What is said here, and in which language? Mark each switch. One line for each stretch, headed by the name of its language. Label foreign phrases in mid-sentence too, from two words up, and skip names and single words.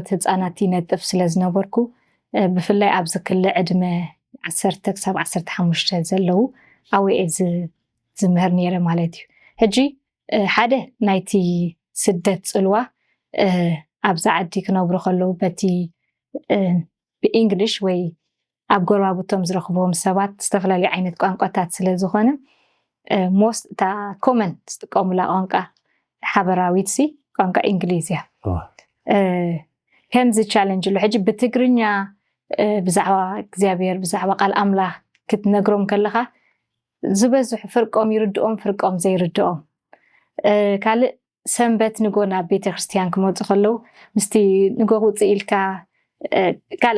Tigrinya: ህፃናት ይነጥፍ ስለዝነበርኩ ብፍላይ ኣብ ዝክለ ዕድመ 10 ክሳብ 15 ዘለው ኣውየ ዝምህር ነይረ ማለት እዩ ሕጂ ሓደ ናይቲ ስደት ጽልዋ ኣብዛ ዓዲ ክነብሩ ከለው በቲ ብእንግሊሽ ወይ ኣብ ጎረባብቶም ዝረኽቦም ሰባት ዝተፈላለዩ ዓይነት ቋንቋታት ስለዝኾነ
English: most ta common
Tigrinya: ዝጥቀሙላ ቋንቋ ሓበራዊት ሲ ቋንቋ እንግሊዝያ ከምዚ ቻሌንጅ ሉ ሕጂ ብትግርኛ ብዛዕባ እግዚአብሔር ብዛዕባ ቃል ኣምላኽ ክትነግሮም ከለኻ ዝበዝሕ ፍርቆም ይርድኦም ፍርቆም ዘይርድኦም ካልእ ሰንበት ንጎና ቤተክርስትያን ክመፁ ከለው ምስቲ ንጎ ውፅእ ኢልካ ካልእ